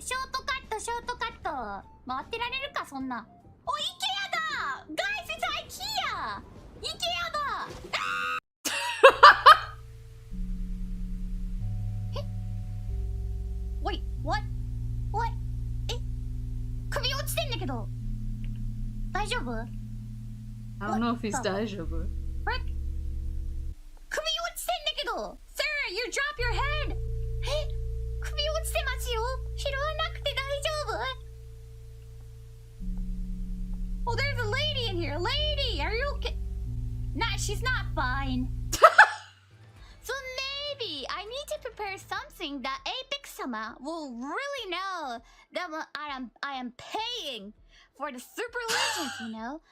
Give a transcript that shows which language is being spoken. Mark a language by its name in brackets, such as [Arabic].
[Japanese] ショートカット、ショートカット。回ってられるか、そんな。お、IKEA だ [English] Guys, it's IKEA! [Japanese] IKEA だえ [English] Wait, what? What? [Japanese] え首落ちてんだけど。大丈夫 [English] I don't know if he's [Japanese] 大丈夫。あれ首落ちてんだけど [English] Sir, you drop your head! [Japanese] え首落ちてますよ拾わなくて大丈夫 [English] Oh, there's a lady in here! Lady, are you okay? Nah, she's not fine. So maybe I need to prepare something that Apex-sama will really know that I am paying for the super legends, you know?